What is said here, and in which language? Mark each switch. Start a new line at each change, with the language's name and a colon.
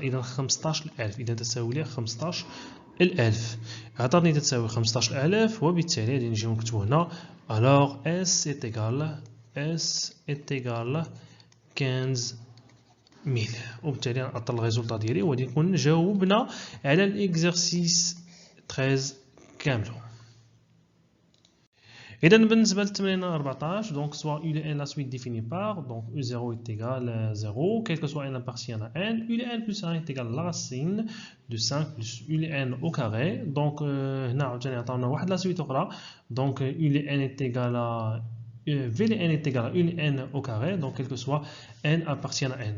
Arabic: اذا 15000. اذا تساوي ليها 15000 عطاتني تساوي 15000 وبالتالي غادي نجيو نكتبو هنا الوغ اس
French: est égal 15000
Arabic: وبالتالي نعطل الريزولطا ديالي وغادي نكون جاوبنا على الاكزرسيس 13 كاملو. إذا بالنسبة للتمرين 14
French: دونك سوا u de n la suite définie par donc u0 est égal à 0 quel que soit n appartient à n, u de n plus 1 est égal à la racine de 5 plus u de n au carré.
Arabic: donc هنا عاوتاني عطاونا واحد لا سويت أخرى.
French: donc u de n est égal à v de n est égal à u de n au carré donc quel que soit n appartient à n.